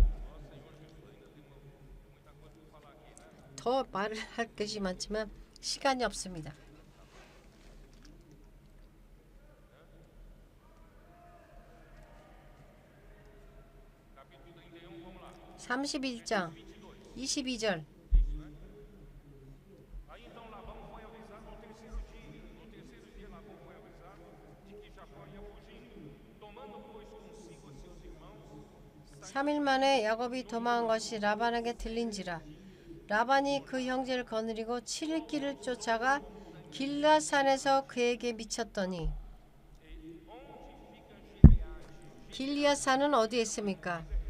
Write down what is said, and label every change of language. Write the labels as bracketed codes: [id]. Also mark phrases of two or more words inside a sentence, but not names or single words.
[ko] 더 말을 할 것이 많지만 시간이 없습니다. 31장 22절. [pt] Aí então Labão foi avisado no terceiro dia Labão foi avisado de que Jacó ia fugindo, tomando pois consigo a seus irmãos. [ko] 3일 만에 야곱이 도망한 것이 라반에게 들린지라. 라반이 그 형제를 거느리고 7일 길을 쫓아가 길앗산에서 그에게 미쳤더니. 길앗산은 어디에 있습니까?